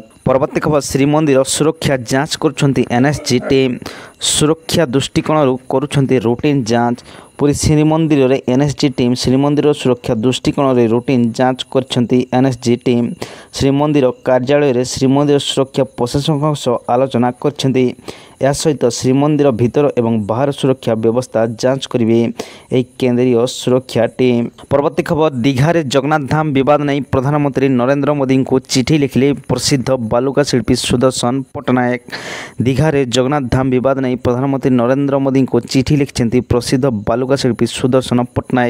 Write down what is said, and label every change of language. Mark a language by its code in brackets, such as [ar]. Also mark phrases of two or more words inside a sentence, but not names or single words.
[or] ପରବର୍ତ୍ତୀ ଖବର ଶ୍ରୀମନ୍ଦିର ସୁରକ୍ଷା ଯାଞ୍ଚ କରୁଛନ୍ତି ଏନଏସଜି ଟିମ୍। ସୁରକ୍ଷା ଦୃଷ୍ଟିକୋଣ କରୁଛନ୍ତି ରୁଟିନ୍ ଯାଞ୍ଚ। ପୁରୀ ଶ୍ରୀମନ୍ଦିର ରେ ଏନଏସଜି ଟିମ୍ ଶ୍ରୀମନ୍ଦିର ସୁରକ୍ଷା ଦୃଷ୍ଟିକୋଣ ରେ ରୁଟିନ୍ ଯାଞ୍ଚ କରୁଛନ୍ତି ଏନଏସଜି ଟିମ୍। ଶ୍ରୀମନ୍ଦିର କାର୍ଯ୍ୟାଳୟ ରେ ଶ୍ରୀମନ୍ଦିର ସୁରକ୍ଷା ପ୍ରଶାସକ ସହ ଆଲୋଚନା କରୁଛନ୍ତି। ଏହା ସହିତ ଶ୍ରୀମନ୍ଦିର ଭିତର ଏବଂ ବାହାର ସୁରକ୍ଷା ବ୍ୟବସ୍ଥା ଯାଞ୍ଚ କରିବେ ଏହି କେନ୍ଦ୍ରୀୟ ସୁରକ୍ଷା ଟିମ୍। ପରବର୍ତ୍ତୀ ଖବର, ଦୀଘାରେ ଜଗନ୍ନାଥ ଧାମ ବିବାଦ ନେଇ ପ୍ରଧାନମନ୍ତ୍ରୀ ନରେନ୍ଦ୍ର ମୋଦିଙ୍କୁ ଚିଠି ଲେଖିଲେ ପ୍ରସିଦ୍ଧ ବାଲୁକା ଶିଳ୍ପୀ ସୁଦର୍ଶନ ପଟ୍ଟନାୟକ। ଦୀଘାରେ ଜଗନ୍ନାଥ ଧାମ ବିବାଦ ନେଇ ପ୍ରଧାନମନ୍ତ୍ରୀ ନରେନ୍ଦ୍ର ମୋଦିଙ୍କୁ ଚିଠି ଲେଖିଛନ୍ତି ପ୍ରସିଦ୍ଧ ବାଲୁକା ଶିଳ୍ପୀ ସୁଦର୍ଶନ ପଟ୍ଟନାୟକ।